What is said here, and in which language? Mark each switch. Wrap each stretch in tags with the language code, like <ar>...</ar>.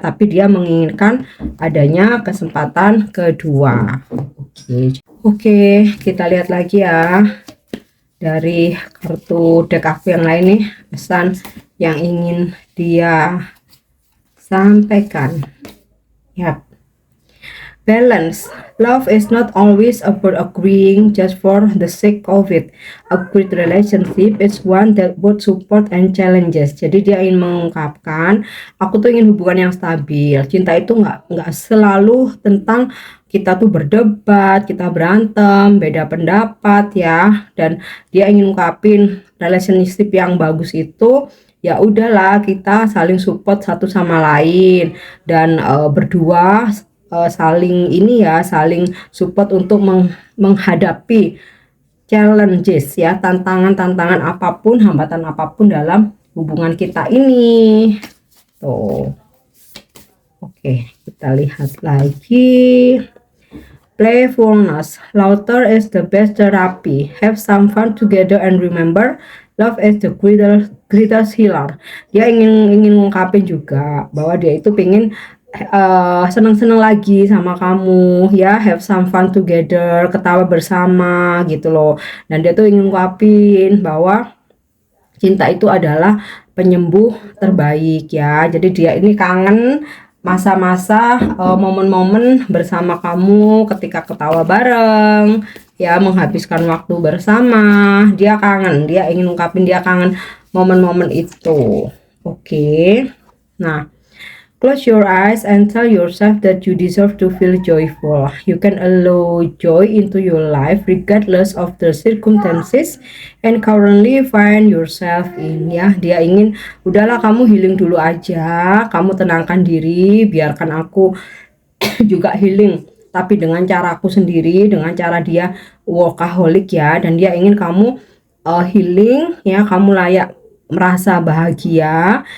<id>Tapi dia menginginkan adanya kesempatan kedua. Oke, kita lihat lagi ya dari kartu deck aku yang lain nih, pesan yang ingin dia sampaikan.</id> <en>Yap. Balance. Love is not always about agreeing just for the sake of it. A good relationship is one that both support and challenges.</en> <id>Jadi dia ingin mengungkapkan, aku tuh ingin hubungan yang stabil. Cinta itu nggak selalu tentang kita tuh berdebat, kita berantem, beda pendapat ya. Dan dia ingin ungkapin relationship yang bagus itu ya udahlah kita saling support satu sama lain dan berdua saling ini ya, saling support untuk menghadapi challenges ya, tantangan-tantangan apapun, hambatan apapun dalam hubungan kita ini. Tuh. Oke, kita lihat lagi. Playfulness.</id> <en>Laughter is the best therapy. Have some fun together and remember, love is the greatest healer.</en> <id>Dia ingin ngungkapin juga bahwa dia itu pengen seneng-seneng lagi sama kamu ya,</id> <en>have some fun together,</en> <id>ketawa bersama gitu loh. Dan dia tuh ingin ngungkapin bahwa cinta itu adalah penyembuh terbaik ya. Jadi dia ini kangen masa-masa momen-momen bersama kamu ketika ketawa bareng ya, menghabiskan waktu bersama. Dia kangen, dia ingin ngungkapin dia kangen momen-momen itu. Oke.</id> <en>Nah, close your eyes and tell yourself that you deserve to feel joyful. You can allow joy into your life regardless of the circumstances and currently find yourself in.</en> <id>Ya, dia ingin udahlah kamu healing dulu aja, kamu tenangkan diri, biarkan aku juga healing. Tapi dengan caraku sendiri, dengan cara dia workaholic ya, dan dia ingin kamu healing ya, kamu layak merasa bahagia.</id>